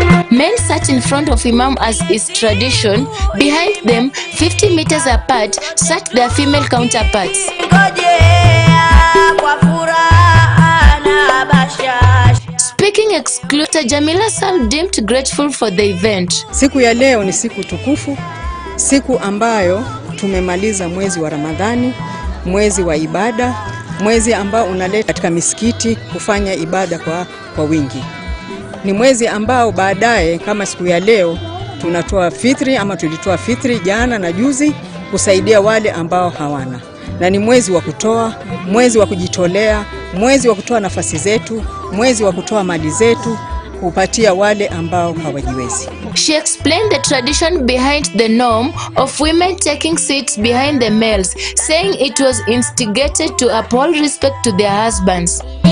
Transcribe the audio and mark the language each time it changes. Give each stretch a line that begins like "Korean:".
English: Men sat in front of Imam as is tradition. Behind them, 50 meters apart, sat their female counterparts. Speaking exclusive, Jamila Sam deemed grateful for the event.
Swahili: Siku ya leo ni siku tukufu, siku ambayo tumemaliza mwezi wa Ramadhani, mwezi wa ibada, mwezi ambao unaleta katika misikiti kufanya ibada kwa wingi. Ni mwezi ambao baadaye kama siku ya leo tunatoa fitri ama tulitoa fitri jana na juzi kusaidia wale ambao hawana. Na ni mwezi wa kutoa, mwezi wa kujitolea, mwezi wa kutoa nafasi zetu, mwezi wa kutoa mali zetu kupatia wale ambao hawajiwezi.
English: She explained the tradition behind the norm of women taking seats behind the males, saying it was instigated to uphold respect to their husbands.